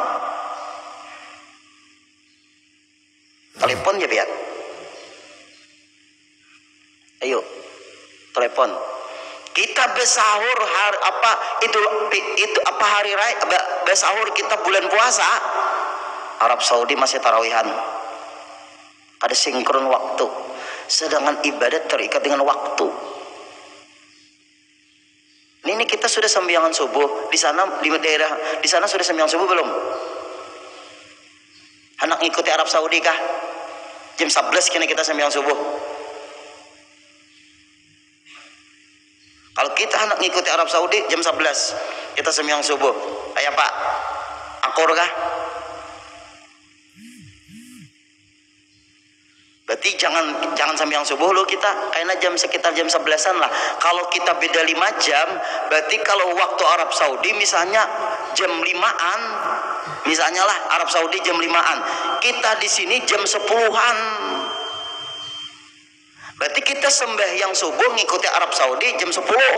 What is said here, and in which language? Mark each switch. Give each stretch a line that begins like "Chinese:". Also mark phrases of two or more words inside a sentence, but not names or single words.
Indonesian: Telepon ya biar. Ayo, telepon. Kita bersahur hari apa itu apa hari raya bersahur kita bulan puasa. Arab Saudi masih tarawihan. Ada sinkron waktu. Sedangkan ibadat terikat dengan waktu. Ini kita sudah sembahyang subuh di sana, di daerah di sana sudah sembahyang subuh belum? Anak ngikuti Arab Saudi kah? Jam 11 kini kita sembahyang subuh. Kalau kita anak ngikuti Arab Saudi jam 11 kita sembahyang subuh.
Banjar: Ayah Pak, akur kah?
Indonesian: Berarti jangan sembahyang subuh lo kita, kayaknya jam sekitar jam 11-an lah. Kalau kita beda 5 jam, berarti kalau waktu Arab Saudi misalnya jam 5-an, misalnya lah Arab Saudi jam 5-an, kita di sini jam 10-an. Berarti kita sembahyang subuh ngikuti Arab Saudi jam 10.